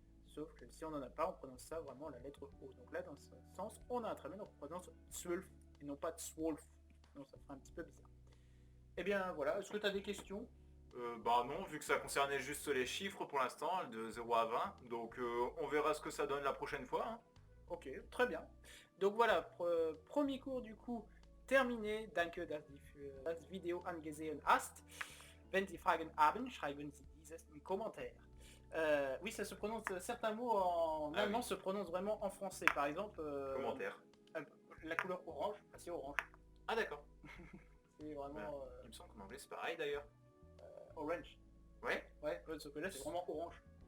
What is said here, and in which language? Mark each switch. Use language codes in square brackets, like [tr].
[fr] Sauf que si on n'en a pas, on prononce ça vraiment la lettre O. Donc là, dans ce sens, on a un tréma, donc on prononce Zwölf et non pas Zwolf. Donc ça ferait un petit peu bizarre. Eh bien, voilà. Est-ce que tu as des questions ? Bah non, vu que ça concernait juste les chiffres pour l'instant, de 0 à 20. Donc on verra ce que ça donne la prochaine fois. Hein. Ok, très bien. Donc voilà, premier cours du coup terminé. [de] Danke, dass das Video angesehen hast. Wenn Sie Fragen haben, schreiben Sie dieses im Commentaire. [fr] Oui, ça se prononce, certains mots en allemand se prononcent vraiment en français. Par exemple, commentaire. La couleur orange, c'est orange. Ah d'accord. C'est vraiment... Il me semble qu'en anglais c'est pareil d'ailleurs. Orange. Ouais. Ouais, sauf que là c'est vraiment orange.